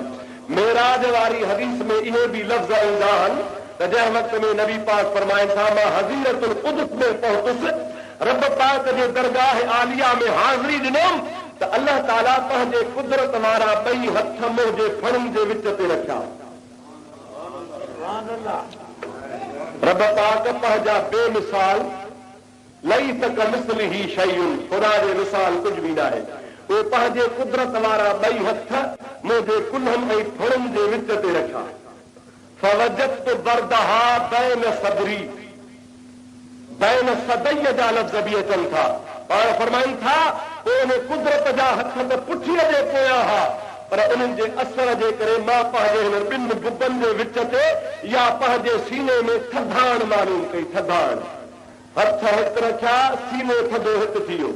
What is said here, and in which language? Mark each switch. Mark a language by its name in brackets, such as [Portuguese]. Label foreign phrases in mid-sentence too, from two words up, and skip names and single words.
[Sindhi] मेराज वारी हदीस में इहे बि लफ़्ज़ ईंदा आहिनि त जंहिं वक़्त में नबी पाक फरमाइनि था, मां [Arabic] حظيرة القدس [Sindhi] में पहुतुसि, रब पाक जे दरगाह आलिया में हाज़िरी ॾिनमि त अल्लाह ताला पंहिंजे कुदरत वारा ॿई हथ मुंहिंजे फणनि जे विच ते रखिया। [Arabic] رب پاک پنھنجا بےمثال ليس كمثله شيء, [Sindhi] ख़ुदा जे मिसाल कुझु बि न आहे। उहे पंहिंजे कुदरत वारा ॿई हथ मुंहिंजे कुल्हनि ऐं फणनि जे विच ते रखिया। [Arabic] فوجدت بردها بين صدري, بين ثديي [Sindhi] جا لفظ بہ اچن ٿا. पाण फरमाइनि था उन कुदरत जा हथ त पुठीअ जे पोयां हुआ, पर उन्हनि जे असर जे करे मां पंहिंजे हिन ॿिनि बुबनि जे विच ते या पंहिंजे सीने में थधाण मालूम कई। थधाण, हथ हिकु रखिया, सीनो थधो हिकु थी वियो।